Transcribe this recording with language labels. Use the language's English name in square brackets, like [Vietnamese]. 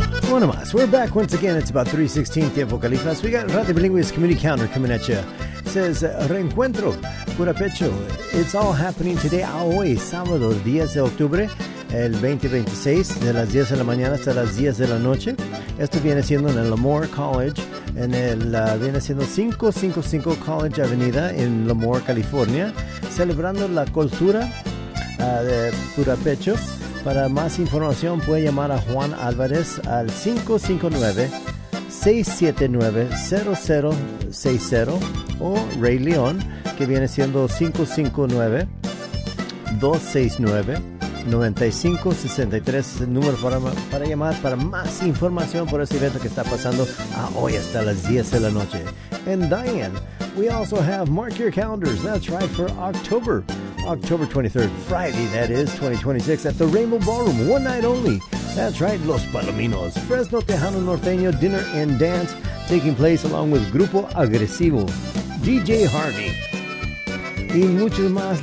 [English] One of us. We're back once again. It's about 3:16 Tiempo Califas. We got Radio Bilingüe's community counter coming at you. It says, Reencuentro, Curapecho. It's all happening today, hoy, sábado, 10 de octubre. [Spanish] El 2026, de las 10 de la mañana hasta las 10 de la noche. Esto viene siendo en el Lemoore College, en el, viene siendo 555 College Avenida en Lemoore, California, celebrando la cultura de Purapecho. Para más información puede llamar a Juan Álvarez al 559-679-0060 o Ray León, que viene siendo 559-269-9563, es el número para llamar para más información por este evento que está pasando a hoy hasta las 10 de la noche. [English] And Diane, we also have, mark your calendars, that's right, for October 23rd, Friday, that is, 2026, at the Rainbow Ballroom, one night only. That's right, Los Palominos, Fresno Tejano Norteño, dinner and dance taking place along with Grupo Agresivo, DJ Harvey, and muchos más.